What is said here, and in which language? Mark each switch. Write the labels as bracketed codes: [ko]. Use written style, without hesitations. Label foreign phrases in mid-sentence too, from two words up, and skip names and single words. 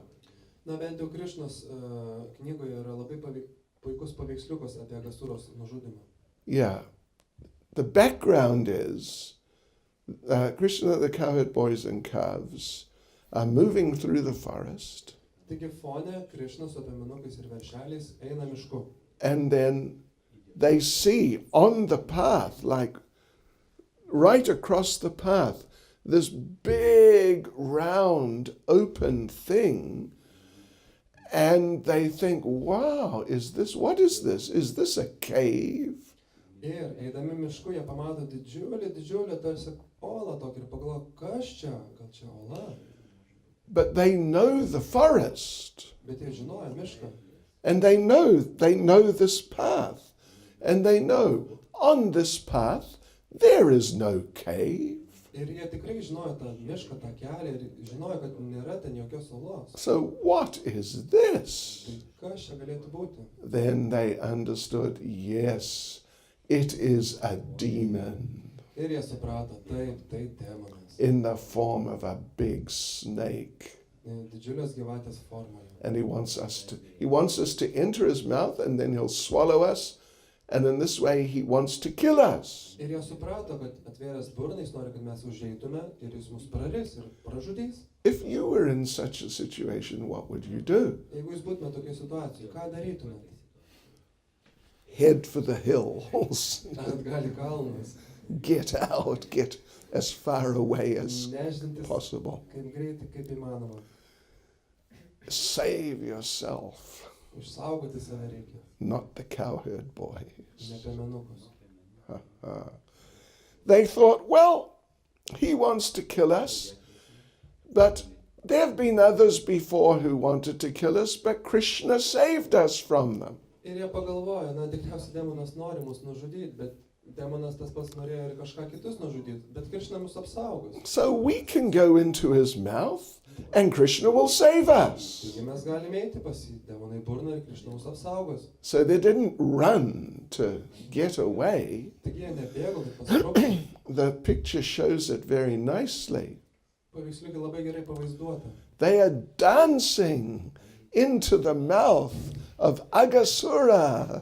[lt] Na bent jau Krishnos knygoje yra labai puikus paveiksliukas apie Agasuros nužudymą. [en] Yeah. The background is Krishna, the cowherd boys and calves are moving through the forest. [lt] Taigi fone Krishna su piemenukais ir veršeliais eina mišku. [en] And then they see on the path, like right across the path, this big, round, open thing. And they think, wow, what is this? Is this a cave? [lt] Ir eidami mišku jie pamato didžiulį tarsi olą tokį ir pagalvoja, kas čia? Gal čia ola? [en] But they know the forest. [lt] Bet jie žinojo mišką. [en] And they know this path. And they know on this path there is no cave. [lt] Ir jie tikrai žinojo tą mišką, tą kelią ir žinojo, kad nėra ten jokios olos. [en] So what is this? [lt] Tai kas čia galėtų būti? [en] Then they understood, yes, it is a demon [lt] Ir jie suprato, tai demonas. [en] in the form of a big snake. [lt] Didžiulės gyvatės formoje. [en] And he wants us to enter his mouth, and then he'll swallow us. And in this way, he wants to kill us. [lt] Ir jie suprato, kad atvėręs burną jis nori, kad mes užeitume ir jis mus praris ir pražudys. [en] If you were in such a situation, what would you do? [lt] Jeigu jūs būtume tokiai situacijai, ką darytumėte? [en] Head for the hills. [lt] Atgal į kalnus. [en] Get out. Get as far away as [lt] Nešdintis [en] possible. [lt] kaip greitai, kaip įmanoma. [en] Save yourself, [lt] Išsaugoti save reikia, [en] not the cowherd boys. [lt] ne piemenukus. [en] They thought, well, he wants to kill us, but there have been others before who wanted to kill us, but Krishna saved us from them. [lt] Ir jie pagalvojo, tikriausiai demonas nori mus nužudyti, bet Demonas tas pats norėjo ir kažką kitus nužudyti, bet Krishna mus apsaugos. [en] So we can go into his mouth and Krishna will save us. [lt] Taigi mes galime eiti pas jį, demonai burna ir Krishna mus apsaugos. [en] So they didn't run to get away. [lt] Taigi jie nebėgo, kad pasitrauktų. [en] The picture shows it very nicely. [lt] Paveiksliukai labai gerai pavaizduota. [en] They are dancing into the mouth of Agasura.